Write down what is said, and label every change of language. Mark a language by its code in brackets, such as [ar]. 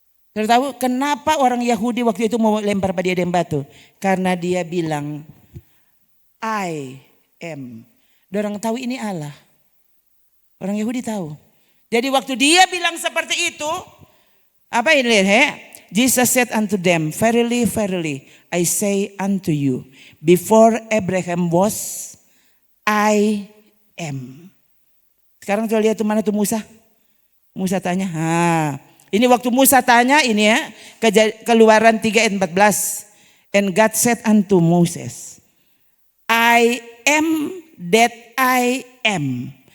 [id] Saudara tahu kenapa orang Yahudi waktu itu mau lempar pada dia dengan batu? Karena dia bilang [en] I am. [id] Orang tahu ini Allah. Orang Yahudi tahu. Jadi waktu dia bilang seperti itu, apa ini lihat? [en] Jesus said unto them, verily, verily, I say unto you, before Abraham was, I am. [id] Sekarang coba lihat mana tuh Musa. Musa tanya, ini waktu Musa tanya ini ya, Keluaran 3 ayat 14. [en] And God said unto Moses, I am that I am.